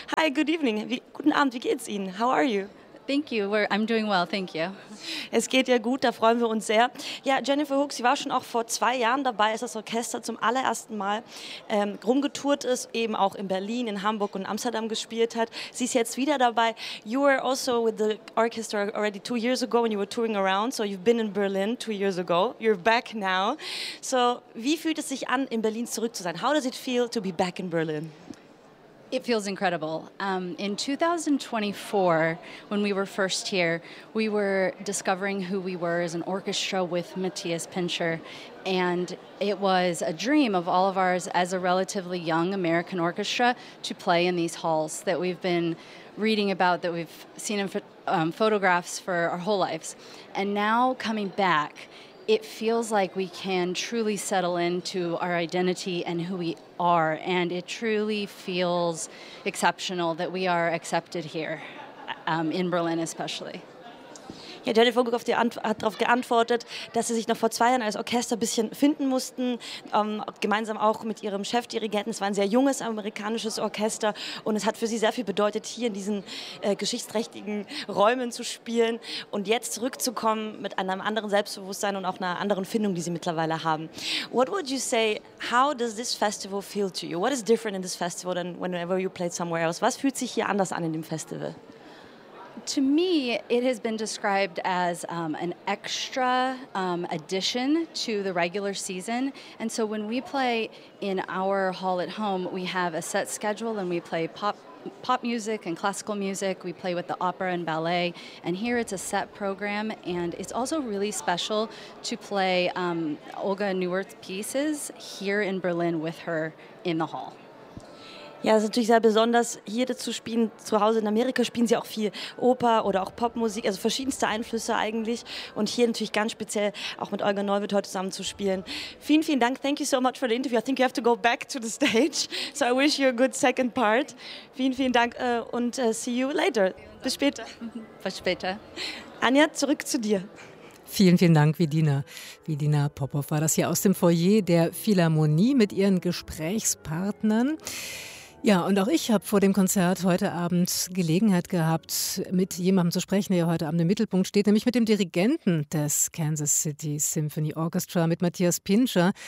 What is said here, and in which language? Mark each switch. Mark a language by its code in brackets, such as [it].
[en] Hi, good evening, [de] guten Abend, wie geht's Ihnen? [en] How are you? Thank you. I'm doing well. Thank you. [de] Es geht ja gut, da freuen wir uns sehr. Ja, Jennifer Hook, sie war schon auch vor 2 Jahren dabei, als das Orchester zum allerersten Mal rumgetourt ist, eben auch in Berlin, in Hamburg und Amsterdam gespielt hat. Sie ist jetzt wieder dabei. [en] You were also with the orchestra already 2 years ago when you were touring around, so you've been in Berlin 2 years ago. You're back now. [de] So, wie fühlt es sich an, in Berlin zurück zu sein? [en] How does it feel to be back in Berlin? It feels incredible. In 2024, when we were first here, we were discovering who we were as an orchestra with Matthias Pinscher. And it was a dream of all of ours as a relatively young American orchestra to play in these halls that we've been reading about, that we've seen in photographs for our whole lives. And now coming back, it feels like we can truly settle into our identity and who we are. And it truly feels exceptional that we are accepted here, in Berlin especially. [de] Ja, Jennifer Guck hat darauf geantwortet, dass sie sich noch vor 2 Jahren als Orchester ein bisschen finden mussten, gemeinsam auch mit ihrem Chefdirigenten. Es war ein sehr junges amerikanisches Orchester und es hat für sie sehr viel bedeutet, hier in diesen geschichtsträchtigen Räumen zu spielen und jetzt zurückzukommen mit einem anderen Selbstbewusstsein und auch einer anderen Findung, die sie mittlerweile haben. [en] What would you say, how does this festival feel to you? What is different in this festival than whenever you played somewhere else? [de] Was fühlt sich hier anders an in dem Festival? [en] To me, it has been described as an extra addition to the regular season. And so when we play in our hall at home, we have a set schedule and we play pop music and classical music. We play with the opera and ballet. And here it's a set program. And it's also really special to play Olga Neuwirth's pieces here in Berlin with her in the hall. [de] Ja, es ist natürlich sehr besonders, hier zu spielen. Zu Hause in Amerika spielen sie auch viel Oper oder auch Popmusik, also verschiedenste Einflüsse eigentlich. Und hier natürlich ganz speziell auch mit Olga Neuwirth heute zusammen zu spielen. Vielen, vielen Dank. [en] Thank you so much for the interview. I think you have to go back to the stage. So I wish you a good second part. [de] Vielen, vielen Dank und [en] see you later. [de] Bis später. Bis später. Anja, zurück zu dir. Vielen, vielen Dank, Vidina. Vidina Popov war das hier aus dem Foyer der Philharmonie mit ihren Gesprächspartnern. Ja, und auch ich habe vor dem Konzert heute Abend Gelegenheit gehabt, mit jemandem zu sprechen, der heute Abend im Mittelpunkt steht, nämlich mit dem Dirigenten des Kansas City Symphony Orchestra, mit Matthias Pinscher.